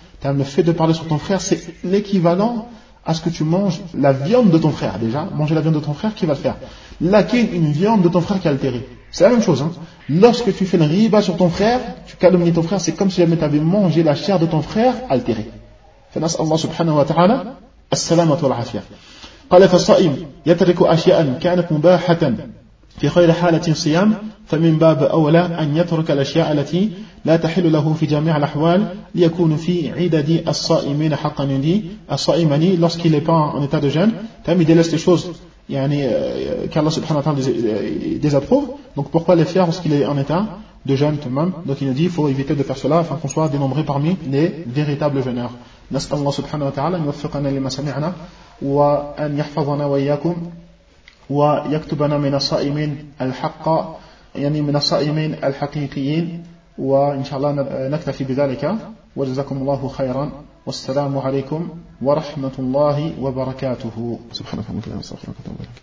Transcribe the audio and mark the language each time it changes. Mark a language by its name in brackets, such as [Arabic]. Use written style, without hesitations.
[French] Tamam, le fait de parler sur ton frère, c'est l'équivalent à ce que tu manges la viande de ton frère. Déjà, manger la viande de ton frère, qui va le faire? Lakin, une viande de ton frère qui est altérée. C'est la même chose, hein. Lorsque tu fais une riba sur ton frère, tu calomnies ton frère, c'est comme si jamais tu avais mangé la chair de ton frère altérée. [Arabic] فنسأل الله سبحانه وتعالى السلامة والعافية. قال فالصائم يترك أشياء كانت مباحة في خير حالة صيام فمن باب أولى أن يترك الأشياء التي لا تحل له في جميع الأحوال ليكون في عدد الصائمين حقا لي الصائمين [French] lorsqu'il n'est pas en état de jeûne, il délaisse les choses qu'Allah subhanahu wa ta'ala désapprouve. Donc pourquoi les faire lorsqu'il est en état de jeûne tout de même? Donc il nous dit il faut éviter de faire cela afin qu'on soit dénombré parmi les véritables jeûneurs. [Arabic] نسأل الله سبحانه وتعالى أن يوفقنا لما سمعنا وأن يحفظنا وإياكم ويكتبنا من الصائمين الحق يعني من الصائمين الحقيقيين وإن شاء الله نكتفي بذلك وجزاكم الله خيرا والسلام عليكم ورحمة الله وبركاته سبحانك اللهم وبحمدك